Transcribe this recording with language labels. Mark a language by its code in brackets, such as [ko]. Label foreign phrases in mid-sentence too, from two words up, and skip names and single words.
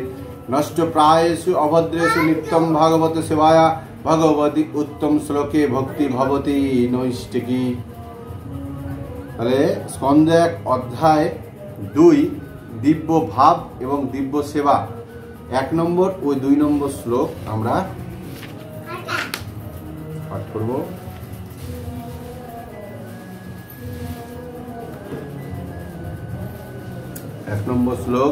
[sa] नष्टप्रायेषु अभद्रेषु नित्यं भागवत सेवाया भगवती उत्तम श्लोके भक्ति भवति नैष्टिकी। [bn] তাহলে স্কন্ধ 1 অধ্যায় 2 দিব্য ভাব এবং দিব্য সেবা 1 নম্বর ও 2 নম্বর শ্লোক আমরা পাঠ করব। এক নম্বর শ্লোক।